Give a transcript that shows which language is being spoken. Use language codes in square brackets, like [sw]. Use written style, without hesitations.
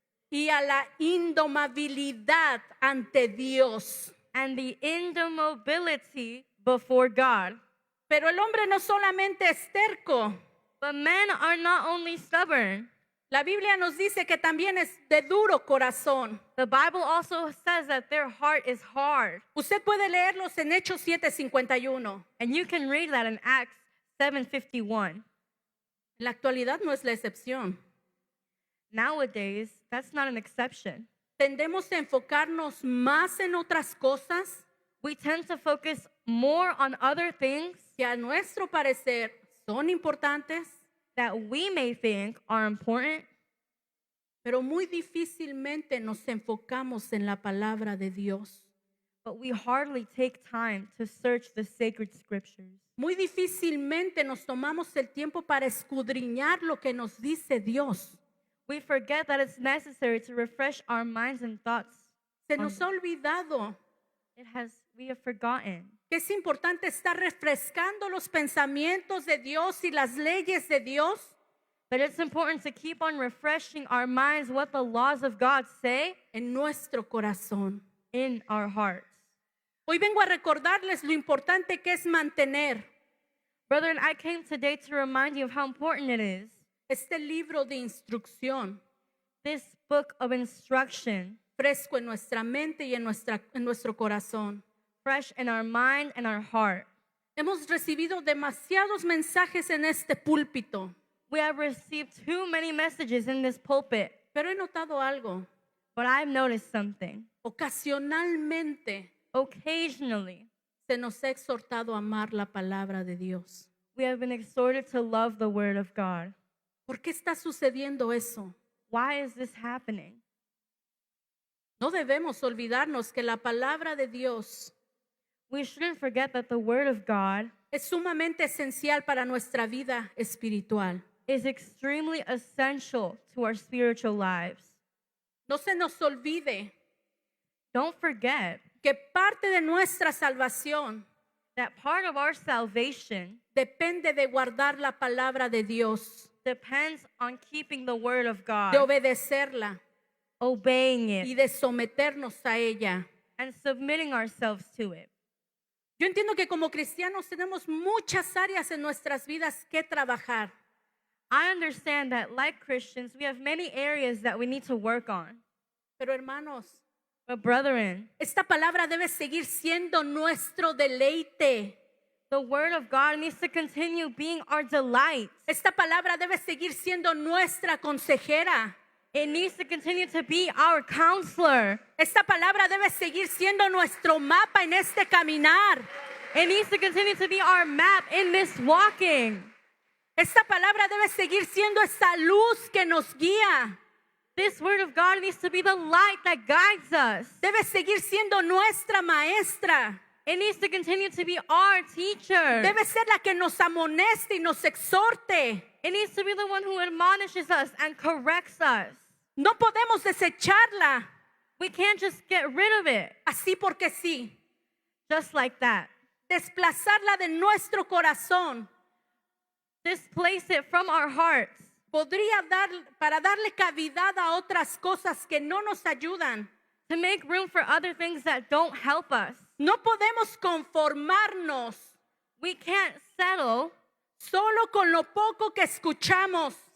[es] y a la indomabilidad ante Dios. [en] and the indomitability before God. [es] Pero el hombre no solamente es terco. [en] But men are not only stubborn. [es] La Biblia nos dice que también es de duro corazón. [en] The Bible also says that their heart is hard. [es] Usted puede leerlos en Hechos 7:51. [en] And you can read that in Acts 7:51. [es] En la actualidad no es la excepción. [en] Nowadays, that's not an exception. [es] Tendemos a enfocarnos más en otras cosas [en] We tend to focus more on other things [es] que a nuestro parecer son importantes, [en] that we may think are important, [es] pero muy difícilmente nos enfocamos en la palabra de Dios. [en] but we hardly take time to search the sacred scriptures. [es] Muy difícilmente nos tomamos el tiempo para escudriñar lo que nos dice Dios. [en] We forget that it's necessary to refresh our minds and thoughts. [es] Se nos ha olvidado [en] We have forgotten [es] que es importante estar refrescando los pensamientos de Dios y las leyes de Dios [en] that it's important to keep on refreshing our minds what the laws of God say [es] en nuestro corazón. [en] in our hearts. [es] Hoy vengo a recordarles lo importante que es mantener [en] Brethren, I came today to remind you of how important it is. [es] este libro de instrucción [en] This book of instruction, [es] fresco en nuestra mente y en nuestro corazón. [en] fresh in our mind and our heart. [es] Hemos recibido demasiados mensajes en este púlpito, [en] We have received too many messages in this pulpit, [es] pero he notado algo. [en] but I've noticed something. [es] Ocasionalmente [en] Occasionally, [es] se nos ha exhortado a amar la palabra de Dios. [en] we have been exhorted to love the word of God. [es] ¿Por qué está sucediendo eso? [en] Why is this happening? [es] No debemos olvidarnos que la palabra de Dios [en] We shouldn't forget that the word of God [es] es sumamente esencial para nuestra vida espiritual. [en] is extremely essential to our spiritual lives. [es] No se nos olvide [en] Don't forget [es] que parte de nuestra salvación [en] that part of our salvation [es] depende de guardar la palabra de Dios, [en] depends on keeping the word of [es] de [en] God, [es] obedecerla [en] obeying [es] y [en] it, [es] de someternos a ella. [en] and submitting ourselves to it. [es] Yo entiendo que como cristianos tenemos muchas áreas en nuestras vidas que trabajar, [en] I understand that, like Christians, we have many areas that we need to work on. [es] pero hermanos, [en] But, brethren, [es] esta palabra debe seguir siendo nuestro deleite. [en] The word of God needs to continue being our delight. [es] Esta palabra debe seguir siendo nuestra consejera. [en] It needs to continue to be our counselor. [es] Esta palabra debe seguir siendo nuestro mapa en este caminar. [en] It needs to continue to be our map in this walking. [es] Esta palabra debe seguir siendo esa luz que nos guía. [en] This word of God needs to be the light that guides us. [es] Debe seguir siendo nuestra maestra. [en] It needs to continue to be our teacher. [es] Debe ser la que nos amoneste y nos exhorte. [en] It needs to be the one who admonishes us and corrects us. [es] No podemos desecharla [en] We can't just get rid of it [es] así porque sí. [en] just like that. [es] Desplazarla de nuestro corazón [en] Displace it from our hearts [es] podría para darle cavidad a otras cosas que no nos ayudan. [en] to make room for other things that don't help us. [es] No podemos conformarnos [en] We can't settle [es] solo con lo poco que escuchamos